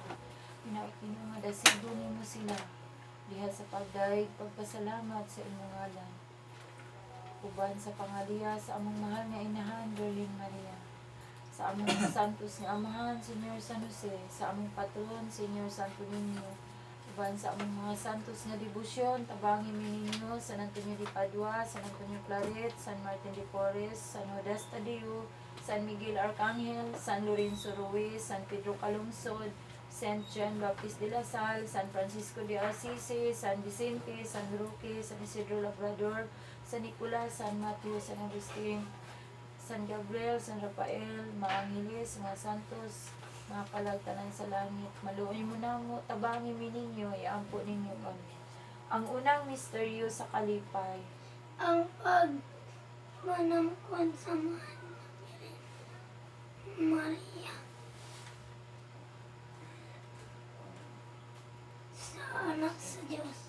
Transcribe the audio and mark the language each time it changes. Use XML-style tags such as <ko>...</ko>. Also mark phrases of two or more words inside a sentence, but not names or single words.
<ceb>Ginoo nga dasigo nimo sila diha sa pagdayeg pagpasalamat sa imong ngalan. Uban sa pangaliya sa among mahal nga inahan Virgin Maria. Sa among santos nga amahan Senyor San Jose, sa among patron Senyor Santo Niño. Uban sa among mga santos nga debosyon, tabangin mi ninyo San Antonio de Padua, San Antonio Claret, San Martin de Porres, San Judas Tadeo, San Miguel Arcangel, San Lorenzo Ruiz, San Pedro Calungsod, Saint John Baptist de la Salle, San Francisco de Assisi, San Vicente, San Roque, San Isidro Labrador, San Nicolas, San Mateo, San Agustin, San Gabriel, San Rafael, mga angeles, mga santos, mga kalagtanan sa langit. Maluoy mo na mo, tabangin mi ninyo, iampo ninyo kami. Ang unang misteryo sa kalipay. Ang pagmanamkon sa mahal na Birhen Maria sa anak sa Diyos.</ceb>